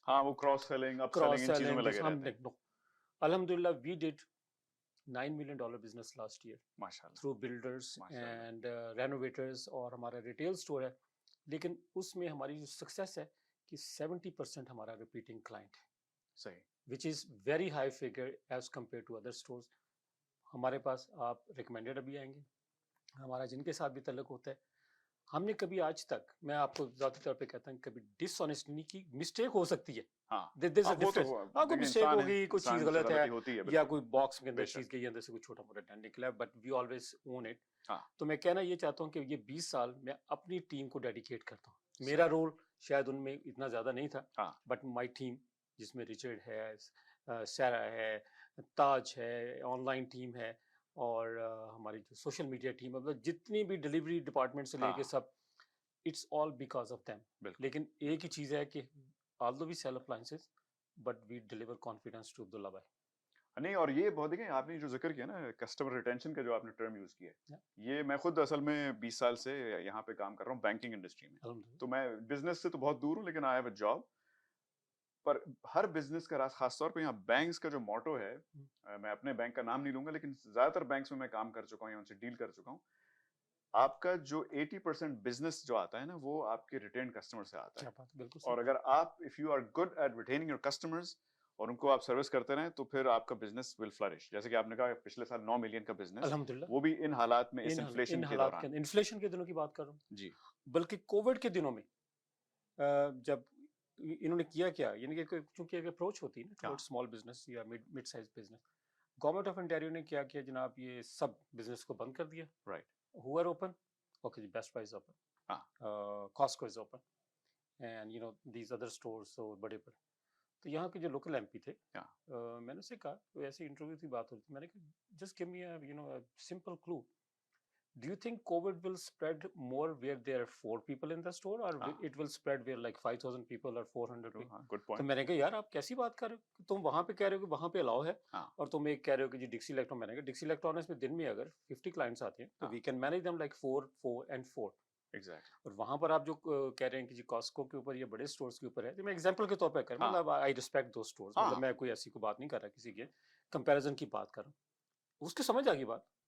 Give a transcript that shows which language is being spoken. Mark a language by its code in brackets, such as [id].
[hi] हाँ वो cross selling up selling इन चीजों में लगे रहते हैं। [en] अल्हम्दुलिल्लाह we did $9 million business last year [hi] माशाल्लाह थ्रू बिल्डर्स एंड रेनोवेटर्स, और हमारा रिटेल स्टोर है। लेकिन उसमें हमारी जो सक्सेस है कि 70% हमारा रिपीटिंग क्लाइंट है, सही, [en] which is very high figure as compared to other stores। [hi] हमारे पास आप रिकमेंडेड अभी आएंगे, हमारा जिनके साथ भी तल्लुक होता है, हमने कभी आज तक, मैं आपको ज़ाती तौर पे कहता हूँ, कभी डिसऑनेस्ट नहीं की। मिस्टेक हो सकती है, हाँ कोई मिस्टेक हो गई, कोई चीज गलत है, या कोई बॉक्स के अंदर चीज गई, अंदर से कोई छोटा मोटा डंड निकला, [en] But we always own it. [hi] तो मैं कहना ये चाहता हूँ कि ये 20 साल मैं अपनी टीम को डेडिकेट करता हूँ। मेरा रोल शायद उनमें इतना ज्यादा नहीं था, [en] but my team, [hi] जिसमें रिचर्ड है, सारा है, ताज है, ऑनलाइन टीम है, और हमारी जो सोशल मीडिया टीम, मतलब जितनी भी डिलीवरी डिपार्टमेंट से लेके सब, [en] It's all because of them. [hi] लेकिन एक ही चीज है कि [en] although we sell appliances but we deliver confidence to Abdullah bhai। [hi] नहीं, और ये बहुत देखें आपने जो जिक्र किया ना कस्टमर रिटेंशन का, जो आपने टर्म यूज किया है, ये मैं खुद असल में 20 साल से यहाँ पे काम कर रहा हूँ बैंकिंग इंडस्ट्री में। तो मैं बिजनेस से तो बहुत दूर हूँ, लेकिन [en] I have a job. [hi] पर हर बिजनेस का खासतौर पे यहाँ बैंक्स का जो मोटो है, मैं अपने बैंक का नाम नहीं लूंगा, लेकिन ज्यादातर बैंक्स में मैं काम कर चुका हूँ, उनसे डील कर चुका हूँ, आपका जो 80% बिजनेस जो आता है ना, वो आपके रिटेन कस्टमर से आता है। और अगर आप [en] if you are good at retaining your customers [hi] और उनको आप सर्विस करते रहें, तो फिर आपका बिजनेस [en] Will flourish. [hi] जैसे कि आपने कहा पिछले साल 9 मिलियन का बिजनेस, अल्हम्दुलिल्लाह, वो भी इन हालात में, इस इन्फ्लेशन के दौरान, इन्फ्लेशन के दिनों की बात कर रहा हूँ जी, बल्कि कोविड के दिनों में जब इन्होंने किया क्या, यानी कि चूंकि एक अप्रोच होती है ना टुवर्ड्स स्मॉल बिजनेस या mid size business, government of Ontario ने क्या किया जनाब, ये सब बिजनेस को बंद कर दिया। Right, [en] who are open, okay, Best Buy is open, Costco is open, and you know these other stores, so [hi] बड़े बड़े। तो यहाँ के जो लोकल एमपी थे, मैंने उससे कहा, ऐसे इंटरव्यू की बात होती, मैंने कहा [en] Just give me a simple clue, do you think COVID will spread more where there are 4 people in the store, or it will spread where like 5,000 people or 400 people? Good point। [hi] तो मैंने कहा यार आप कैसी बात कर रहे हो, तुम वहाँ पे कह रहे हो कि वहाँ पे अलाउ है, और तुम एक कह रहे हो कि जी डिक्सी इलेक्ट्रॉन। मैंने कहा डिक्सी इलेक्ट्रॉनिक्स में दिन में अगर 50 क्लाइंट्स आते हैं तो [en] We can manage them like 4 and 4। Exactly. [hi] और वहाँ पर आप जो कह रहे हैं कि जी कॉस्को के ऊपर या बड़े स्टोर्स के ऊपर है, तो मैं एग्जांपल के तौर पे कर, मतलब [en] I respect दो stores, [hi] मतलब मैं कोई ऐसी को बात नहीं कर रहा, किसी के कंपैरिजन की बात कर रहा हूँ। उसकी समझ आ गई बात,